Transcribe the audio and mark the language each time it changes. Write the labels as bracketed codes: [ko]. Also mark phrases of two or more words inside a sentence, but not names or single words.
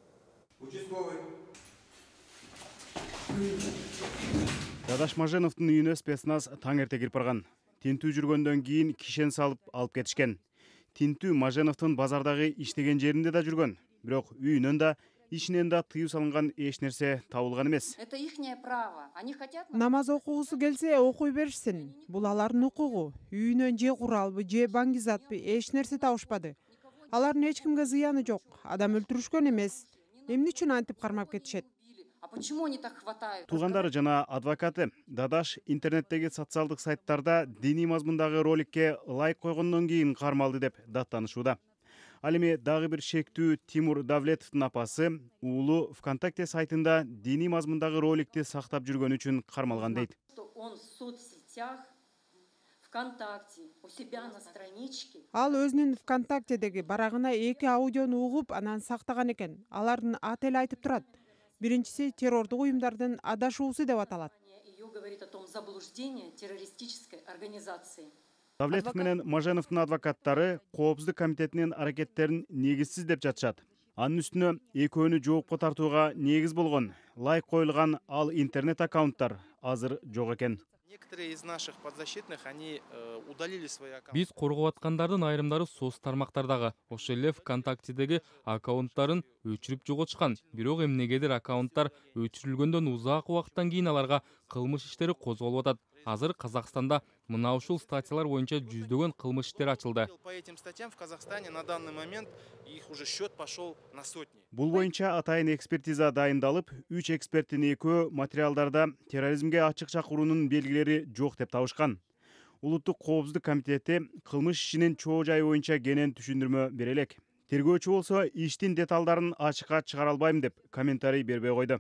[ky] Дадаш Маженовдун үйүнө спецназ таң эрте кирип барган. Тинтүү жүргөндөн кийин кишен салып алып кетишкен. Тинтүү Маженовдун базардагы иштеген жеринде да жүргөн. Бирок үйүнөн да, ишинен да тыюу салынган эч нерсе табылган эмес. [ru] Это ихнее право. Они хотят [ky] Намаз окугусу келсе окуй беришсин. Бул алардын укугу. Үйүнөн же куралбы, же баңгизатпы эч нерсе табышпады. Алардын эч кимге зыяны жок. Адам өлтүрүшкөн эмес. Эмне үчүн антип кармап кетишет? [ru] А почему они так хватают? [ky] Туугандары жана адвокаты Дадаш интернеттеги социалдык сайттарда диний мазмундагы роликке лайк койгондон кийин кармалды деп даттанышууда. Ал эми дагы бир шектүү Тимур Давлетовдун апасы уулу ВКонтакте сайтында диний мазмундагы роликти сактап жүргөнү үчүн кармалган дейт. [ru] Он в соцсетях, ВКонтакте, у себя на страничке. [ky] Ал өзүнүн ВКонтактедеги барагына 2 аудиону угуп, анан сактаган экен. Алардын аты эле айтып турат. Биринчиси террордук уюмдардын адашуусу деп аталат. [ru] Ее, говорит, заблуждение террористической организации. [ky] Давлетов менен Маженовдун адвокаттары Коопсуздук комитетинин аракеттерин негизсиз деп жатышат. Анын үстүнө экөөнү жоопко тартууга негиз болгон лайк коюлган ал интернет аккаунттар азыр жок экен. [ru] Некоторые из наших подзащитных, они удалили свои аккаунты. [ky] Биз коргоп аткандардын айрымдары соц тармактардагы, ошол эле ВКонтактедеги аккаунттарын өчүрүп жоготушкан. Бирок эмнегедир аккаунттар өчүрүлгөндөн узак убакыттан кийин аларга кылмыш иштери козголуп атат. Азыр Казакстанда мына ушул статьялар боюнча жүздөгөн кылмыш иштери ачылды. [ru] По этим статьям в Казахстане на данный момент их уже счет пошел на сотни. [ky] Бул боюнча атайын экспертиза дайындалып, 3 эксперттин экөө материалдарда терроризмге ачык чакыруунун белгилери жок деп табышкан. Улуттук коопсуздук комитети кылмыш ишинин чоо жайы боюнча кенен түшүндүрмө бере элек. Тергөөчү болсо иштин деталдарын ачыкка чыгара албайм деп комментарий бербей койду.